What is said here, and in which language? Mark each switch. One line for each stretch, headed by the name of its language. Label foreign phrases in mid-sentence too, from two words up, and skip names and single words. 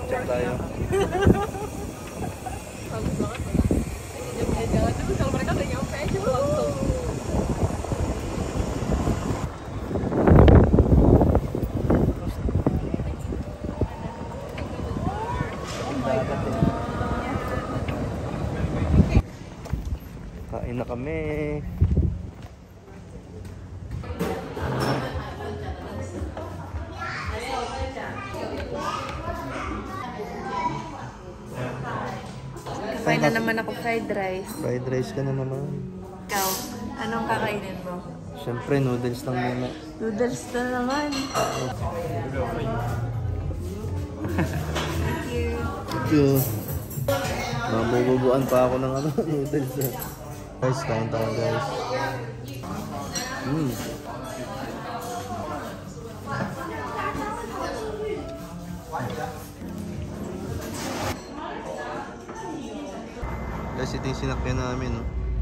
Filipino: tayo.
Indonesian: Bagus banget ya. Jangan dulu kalau mereka udah nyampe aja langsung.
Filipino: Kain na kami. Kain na naman ako
English: fried rice. Fried rice
Filipino: ka na naman. Ikaw, anong kakainin mo? Siyempre, noodles lang muna. Noodles na naman.
English: Thank you. Thank you.
Filipino: Mabububuan pa ako ng noodles. Guys, kain tayo guys. Guys, ito yung sinakyan namin, no?